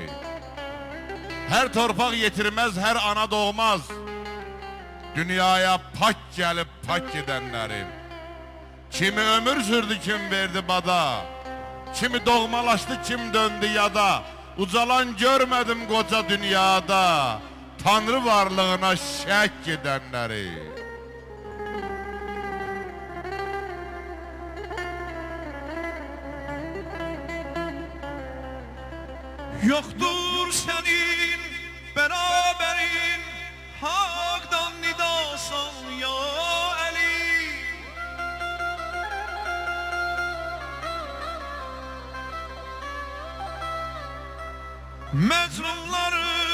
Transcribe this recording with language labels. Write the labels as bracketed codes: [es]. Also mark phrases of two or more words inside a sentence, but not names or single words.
[az] Hər torpaq yetirməz, hər ana doğmaz, dünyaya pak gəlib pak gedənləri. Kimi ömür sürdü, kim verdi bada, kimi doğmalaşdı, kim döndü yada. Ucalan görmədim qoca dünyada, Tanrı varlığına şək edənləri. [tr] Yoktur senin beraberin, Hak'tan nidasan ya Ali. Mezlumları